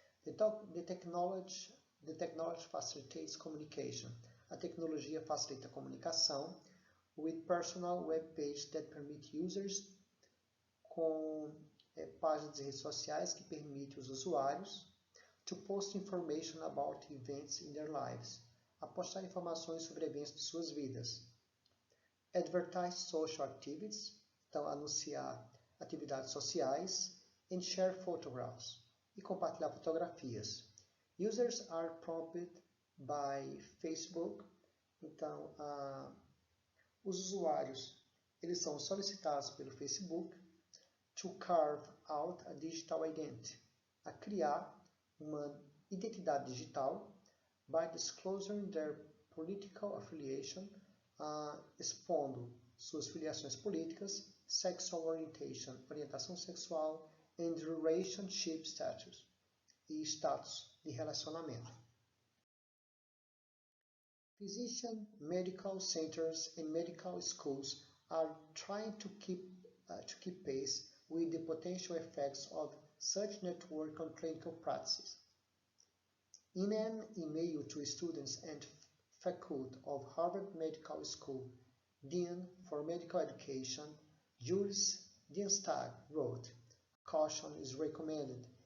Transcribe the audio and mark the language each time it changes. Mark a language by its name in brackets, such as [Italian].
[English] The technology facilitates communication. [Portuguese] A tecnologia facilita a comunicação [English] with personal web pages that permit users, [Portuguese] com páginas de redes sociais que permitem os usuários [English] to post information about events in their lives, [Portuguese] a postar informações sobre eventos de suas vidas. [English] Advertise social activities, [Portuguese] então anunciar atividades sociais, [English] and share photographs, [Portuguese] e compartilhar fotografias. [English] Users are prompted by Facebook, [Portuguese] então os usuários eles são solicitados pelo Facebook [English] to carve out a digital identity, [Portuguese] a criar uma identidade digital [English] by disclosing their political affiliation, [Portuguese] expondo suas filiações políticas, [English] sexual orientation, [Portuguese] orientação sexual, [English] and relationship status, [Portuguese] e status de relacionamento. [English] Physician, medical centers, and medical schools are trying to keep pace with the potential effects of such network on clinical practices. In an email to students and faculty of Harvard Medical School, Dean for Medical Education, Juris Dienstag wrote, "Caution is recommended